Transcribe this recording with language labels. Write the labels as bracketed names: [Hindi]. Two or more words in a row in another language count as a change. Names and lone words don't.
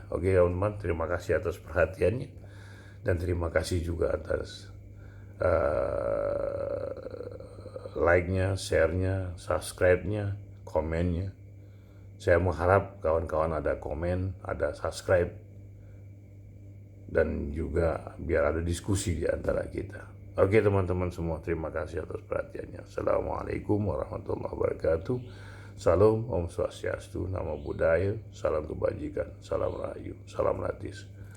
[Indonesian] Oke teman-teman, terima kasih atas perhatiannya. Dan terima kasih juga atas like-nya, share-nya, subscribe-nya, komennya. Saya mengharap kawan-kawan ada komen, ada subscribe, dan juga biar ada diskusi di antara kita. Oke teman-teman semua, terima kasih atas perhatiannya. [Arabic] السلام عليكم ورحمة الله وبركاته. [Indonesian] Salam, [Sanskrit] Om Swastiastu, [Pali] Namo Buddhaya, [Indonesian] salam kebajikan, salam rahayu, salam latis.